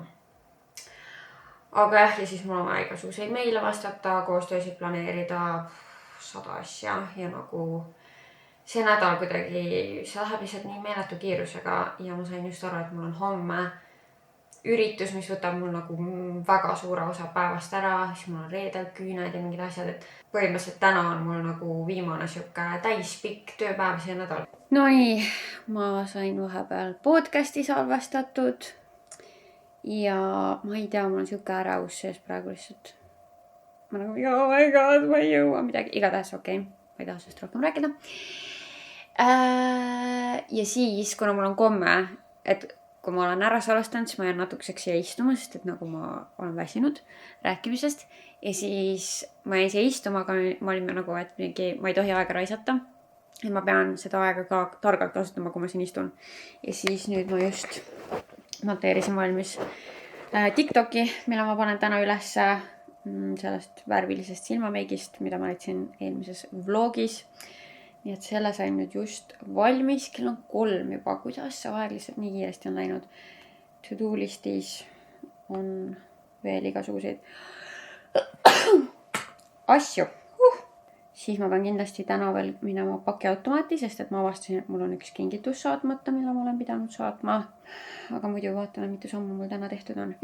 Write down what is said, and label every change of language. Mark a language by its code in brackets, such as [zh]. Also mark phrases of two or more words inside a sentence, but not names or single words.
[et] Aga ja siis mul on vaja igasuguseid meile vastata, koostöösid planeerida, 100 asja ja nagu see nädal kuidagi, see läheb lihtsalt nii meeletu kiirusega ja ma sain just aru, et mul on homme üritus, mis võtab mul nagu väga suure osa päevast ära, siis mul on reedel küüned ja mingid asjad, et põhimõtteliselt täna on mul nagu viimane siuke täispikk tööpäev see nädal. No nii, ma sain vahepeal podcasti salvestatud ja ma ei tea, mul on siuke ärevus sees praegu lihtsalt. Ma nagu, [en] oh my god, [et] ma ei jõua midagi. Igatahes okei, ma ei taha sellest rohkem rääkida. Ja siis, kuna mul on komme, et kui ma olen ära salvestanud, siis ma jään natukeseks siia istuma, sest et nagu ma olen väsinud rääkimisest. Ja siis ma jäin siia istuma, aga ma olime nagu, et mingi, ma ei tohi aega raisata. ja ma pean seda aega ka targalt kasutama, kui ma siin istun. Ja siis nüüd ma just monteerisin valmis TikToki, mille ma panen täna üles sellest värvilisest silmameigist, mida ma näitasin eelmises vlogis. Nii et selle sain nüüd just valmis, kell on 3 juba, kuidas see aeg lihtsalt nii kiiresti on läinud. To-do listis on veel igasuguseid asju. Siis ma pean kindlasti täna veel minema pakiautomaati, sest et ma avastasin, et mul on üks kingitus saatmata, mille ma olen pidanud saatma. Aga muidu vaatame, mitu sammu mul täna tehtud on.